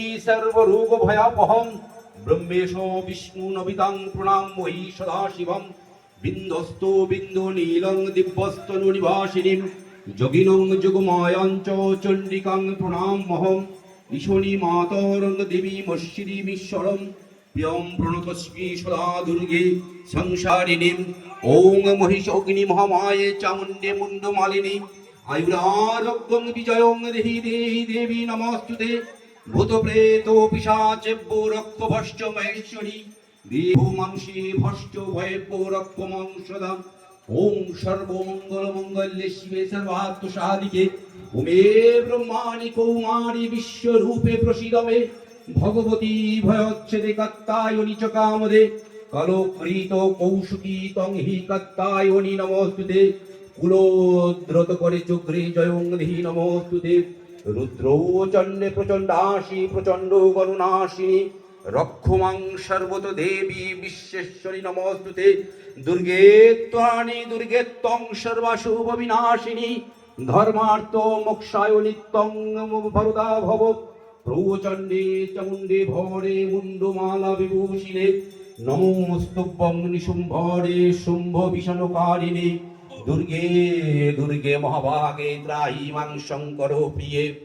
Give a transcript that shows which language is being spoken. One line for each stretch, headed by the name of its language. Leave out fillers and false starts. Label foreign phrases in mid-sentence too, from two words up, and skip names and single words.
Sanskrit: সর্বরোগ ভয়াপহং ব্রহ্মেশ বিষ্ণু নবিতাং প্রণাময়ী সদাশিবম বিন্দস্তু বিন্দু নীলং দিব্যস্তনু নিবাসিনীম যোগিনং যোগমায়ঞ্চ চণ্ডিকাং প্রণামহং ঈশনী মাতরং দেবীমশ্বরীমীশ্বরম প্রিয়ং প্রণতস্মি সদা দুর্গে সংসারিণীম ওং মহিষগ্নি মহামায়ে চামুণ্ডে মুণ্ডমালিনী আয়ুরারোগ্যং বিজয়ং দেহি দেহি দেবী নমস্তুতে ভূত প্রেত পিশাচেভ্যো রক্তভশ্চ মহেশ্বরী দেহমাংসে ভশ্চ ভয়েভ্যো রক্তমাংসদাম ওং সর্বমঙ্গল মঙ্গল্যে শিবে সর্বার্থ সাধিকে ওমে ব্রহ্মাণি কৌমারি বিশ্বরূপে প্রসীদমে ভগবতী ভয়োচ্ছেদে কাত্তায়নি চ কামদে কলকৃত কৌশুকী তং হি কাত্তায়নি নমস্তুতে কুলোদ্রত করে চক্রে জয়ং দেহি নমস্তুতে রুদ্রৌ চণ্ডে প্রচণ্ডাসি প্রচণ্ড গণনাশিনী রক্ষমাং সর্বত দেবী বিশ্বেশ্বরী নমস্তুতে দুর্গে ত্বরাণি দুর্গে ত্বং সর্বাশুভ বিনাশিনী ধর্মার্থ মোক্ষায় নিত্যং ভরদা ভব প্রচণ্ডে চামুণ্ডে ভরে মুণ্ডমালা বিভূষিণে নমস্তুভ্যং নিশুম্ভরে শুম্ভ বিষণকারিণে দুর্গে দুর্গে মহাভাগে ত্রাহি মাং শঙ্কর প্রিয়ে